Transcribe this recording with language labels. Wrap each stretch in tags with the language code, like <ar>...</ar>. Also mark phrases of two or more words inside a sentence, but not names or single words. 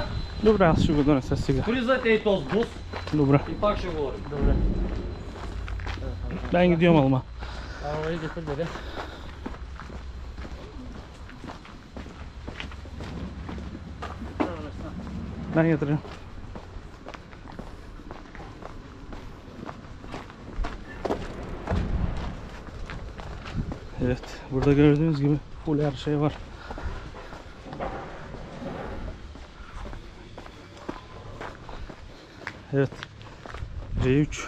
<bg>Добре, аз ще го донеса сега. влизате и този бус Добре. и пак ще говорим. Добре. Дай ги диома, алма. Иде къде бе? Дай ги трябва.</bg> <tr>Evet, burada gördüğünüz gibi full her şey var. Evet, C3.</tr>